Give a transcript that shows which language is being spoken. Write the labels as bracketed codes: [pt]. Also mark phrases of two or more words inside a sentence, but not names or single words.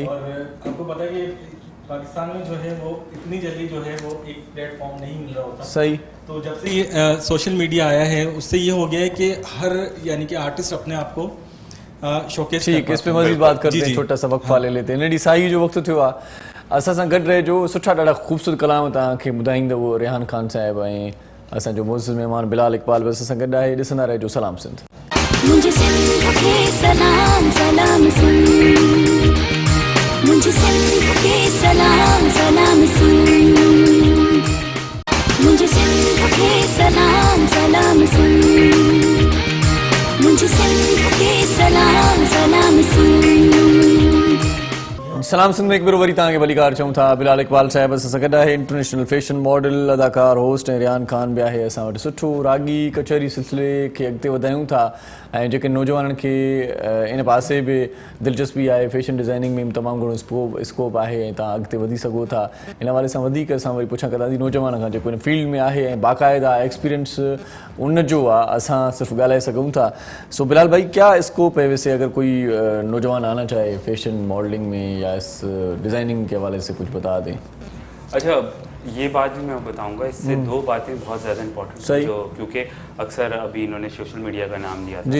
[hi] और आपको पता है कि पाकिस्तान में जो है वो इतनी जल्दी जो है वो एक प्लेटफॉर्म नहीं मिल रहा होता। सही। तो जब से ये [en] social media [hi] आया है उससे ये हो गया है कि हर यानी कि आर्टिस्ट अपने आप को शोकेस। ठीक, इस पे मजीद बात करते हैं, छोटा सा वक्फा ले लेते हैं। [sd] नडी साई जो वक्त थियो असां सां गॾु रहे जो सुठा ॾाढा ख़ूबसूरत कलाम तव्हांखे ॿुधाईंदो रेहान खान साहिब ऐं असांजो मोज़िज़ महिमान बिलाल इकबाल बि असां सां गॾु आहे। ॾिसंदा रहिजो सलाम सिंध। [hi] मुझे सिंध के सलाम सलाम सिंध, मुझे सिंध के सलाम सलाम सिंध, मुझे सिंध के सलाम सलाम सिंध, मुझे सिंध के सलाम सलाम सिंध। [sd] सलाम सिंध में एक बार वरी तव्हांखे भलीकार चऊं था। बिलाल इकबाल साहिब असां सां गॾु आहे, [en] international fashion model, [sd] अदाकार, होस्ट ऐं रियान खान बि आहे असां वटि। सुठो रागी कचहरी सिलसिले खे अॻिते वधायूं था ऐं जेके नौजवाननि खे इन पासे बि दिलचस्पी आहे, [en] fashion designing [sd] में तमामु घणो स्कोप आहे ऐं तव्हां अॻिते वधी सघो था। इन हवाले सां वधीक असां वरी पुछा कंदासीं नौजवान खां जेको इन फील्ड में आहे ऐं बाक़ाइदा एक्सपीरियंस उन जो आहे, असां सिर्फ़ु ॻाल्हाए सघूं था। [hi] सो बिलाल भाई, क्या स्कोप है वैसे अगर कोई नौजवान आना चाहे [en] fashion modeling [hi] में या इस डिज़ाइनिंग के हवाले से कुछ बता दें? अच्छा, ये बात भी मैं बताऊंगा। इससे दो बातें बहुत ज़्यादा इंपॉर्टेंट हैं, जो क्योंकि अक्सर अभी इन्होंने [en] social media [hi] का नाम लिया था।